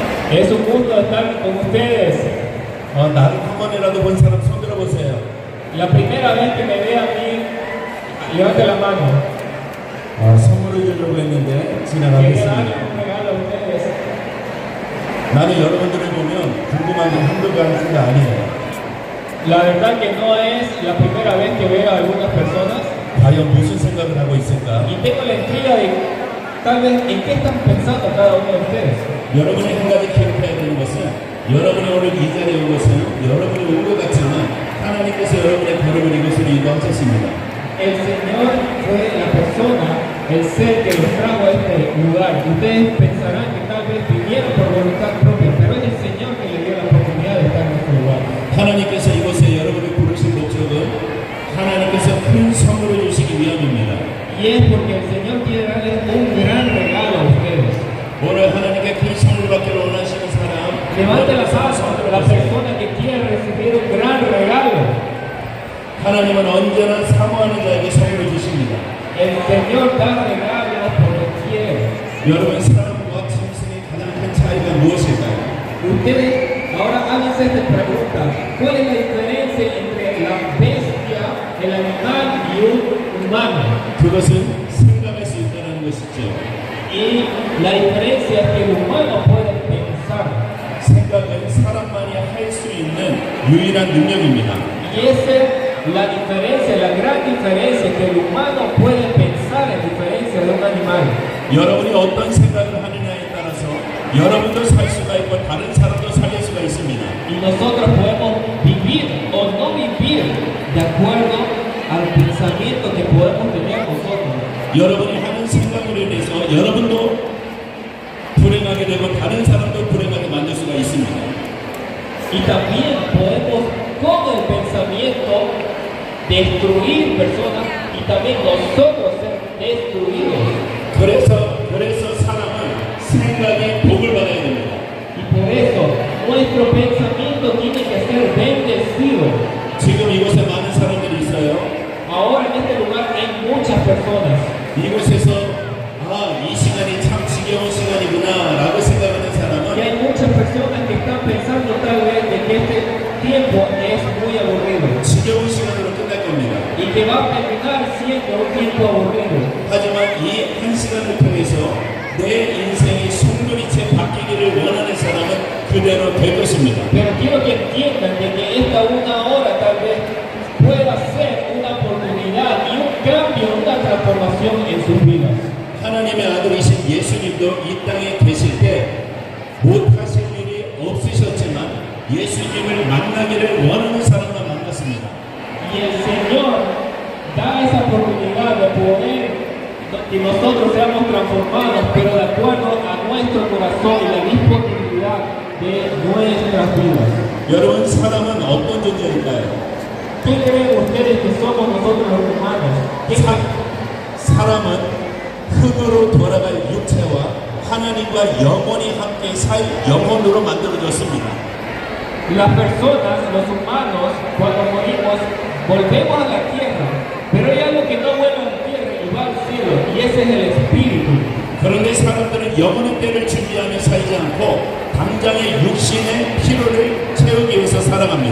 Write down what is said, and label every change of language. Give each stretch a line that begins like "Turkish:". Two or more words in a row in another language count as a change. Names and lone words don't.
Spanish: Es un gusto estar con ustedes.
Korean: 나를 한 번이라도 본 사람 손 들어보세요.
Spanish: La primera vez que me ve a mí, levante la mano.
Korean: 선물을 주려고 했는데
Spanish: Quería darle
Korean: 지나가겠습니다.
Spanish: un regalo a ustedes.
Korean: 나는 여러분들을 보면 궁금한 게 한두가 하는 게 아니에요.
Spanish: La verdad que no es la primera vez que veo a algunas personas
Korean: 과연 무슨 생각을 하고 있을까?
Spanish: y tengo la intriga de tal vez en qué están pensando cada uno de ustedes.
Korean: 여러분이 한 가지 기억해야 되는 것은 여러분이 오늘 이 자리에 온 것은 여러분이 온 것 같지만 하나님께서 여러분의 걸음을 이곳으로 인도하셨습니다.
Spanish: El Señor fue la persona, el ser que los trajo a este lugar. Ustedes pensarán que tal vez vinieron por voluntad propia, pero es el Señor que les dio la oportunidad de estar en este lugar.
Korean: 하나님께서 이곳에 여러분을 부르신 목적은 하나님께서 큰 선물을 주시기 위함입니다.
Spanish: Y es porque el Señor quiere darles un gran regalo a ustedes.
Korean: 오늘 하나님께 큰 선물 받기를 원하시는 사람
Spanish: Levante las manos la persona que quiere recibir un gran regalo.
Korean: 하나님은 언제나 사모하는 자에게 선물을 주십니다.
Spanish: El Señor da regalos por doquier.
Korean: 여러분 사람과 짐승의 가장 큰 차이가 무엇일까요?
Spanish: Ustedes ahora háganse esta pregunta. ¿Cuál es la diferencia entre la bestia, el animal y un humano?
Korean: 그것은 생각할 수 있다는 것이죠.
Spanish: Y la diferencia es que el humano puede pensar.
Korean: 생각은 사람만이 할 수 있는 유일한 능력입니다.
Spanish: Y esa es la diferencia, la gran diferencia, que el humano puede pensar en diferencia de un animal.
Korean: 여러분이 어떤 생각을 하느냐에 따라서 여러분도 살 수가 있고 다른 사람도 살릴 수가 있습니다.
Spanish: Y nosotros podemos vivir o no vivir de acuerdo al pensamiento que podemos tener nosotros.
Korean: 여러분이 하는 생각으로 인해서 여러분도 불행하게 되고 다른 사람도 불행하게 만들 수가 있습니다.
Spanish: Y también podemos con el pensamiento destruir personas y también nosotros ser destruidos.
Korean: 그래서 사람은 생각이 복을 받아야 됩니다.
Spanish: Y por eso nuestro pensamiento tiene que ser bendecido.
Korean: 지금 이곳에 많은 사람들이 있어요.
Spanish: Ahora en este lugar hay muchas personas.
Korean: 이곳에서 이 시간이 참 지겨운 시간이구나 라고 생각하는
Spanish: Y
Korean: 사람은
Spanish: hay muchas personas que están pensando tal vez de que este tiempo es muy aburrido
Korean: 지겨운 시간으로 끝날 겁니다.
Spanish: y que va a terminar siendo un tiempo aburrido.
Korean: 하지만 이 한 시간을 통해서 내 인생이 송두리째 바뀌기를 원하는 사람은 그대로 될 것입니다.
Spanish: Pero quiero que entiendan de que esta una hora tal vez pueda ser una oportunidad y un cambio, una transformación en sus vidas.
Korean: 하나님의 아들이신 예수님도 이 땅에 계실 때 못하실 일이 없으셨지만 예수님을 만나기를 원하는 사람만 만났습니다.
Spanish: Y el Señor da esa oportunidad de poder que nosotros seamos transformados, pero de acuerdo a nuestro corazón y la disponibilidad de nuestras vidas.
Korean: 여러분 사람은 어떤 존재일까요?
Spanish: ¿Qué creen ustedes que somos nosotros los humanos?
Korean: 사람은 흙으로 돌아갈 육체와 하나님과 영원히 함께 살 영혼으로 만들어졌습니다.
Spanish: Las personas, los humanos, cuando morimos, volvemos a la tierra, pero hay algo que no vuelve a la tierra y va al cielo, y ese es el espíritu.
Korean: 그런데 사람들은 영원의 때를 준비하며 살지 않고 당장의 육신의 피로를 채우기 위해서 살아갑니다.